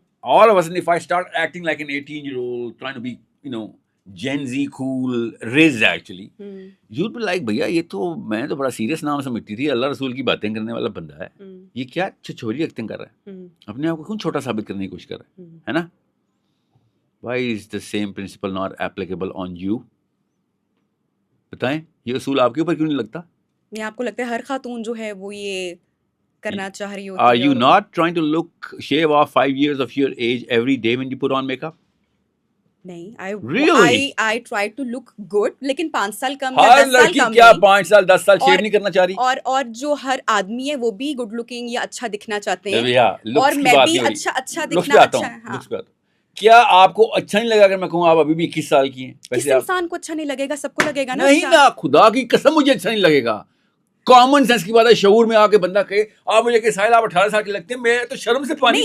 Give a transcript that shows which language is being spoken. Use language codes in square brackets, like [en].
[en] All of a sudden, if I start acting like an 18-year-old, trying to be, Gen Z cool, Riz actually, you'd be like, [ur] بھیا یہ تو میں تو بڑا serious نام سمجھتی تھی, اللہ رسول کی باتیں کرنے والا بندہ ہے, یہ کیا چھچوری ایکٹنگ کر رہا ہے, اپنے آپ کو کیوں چھوٹا ثابت کرنے کی کوشش کر رہا ہے نا. [en] Why is the same principle not applicable on you? [ur] بتائیں, یہ اصول آپ کے اوپر کیوں نہیں لگتا؟ یہ آپ کو لگتا ہے ہر خاتون جو ہے وہ یہ کرنا چاہ رہی ہوتی ہے. [en] Are you not trying to shave off 5 years of your age every day when you put on makeup? [ur] نہیں, [en] I try to look good, [ur] لیکن 5 سال کم یا 10 سال کم. ہر لڑکی کیا 5 سال 10 سال شیو نہیں کرنا چاہ رہی؟ اور جو ہر آدمی ہے وہ بھی گڈ لکنگ یا اچھا دکھنا چاہتے ہیں, اور میں بھی اچھا دکھنا. اچھا, کیا آپ کو اچھا نہیں لگا اگر میں کہوں آپ ابھی بھی 21 سال کی ہیں؟ کس انسان کو اچھا نہیں لگے گا, سب کو لگے گا نا. نہیں نا, خدا کی قسم مجھے اچھا نہیں لگے گا. کامن سینس کی بات ہے, شعور میں آ کے بندہ کہے آپ مجھے کہ ساحل آپ 18 سال کے لگتے ہیں, میں تو شرم سے پانی.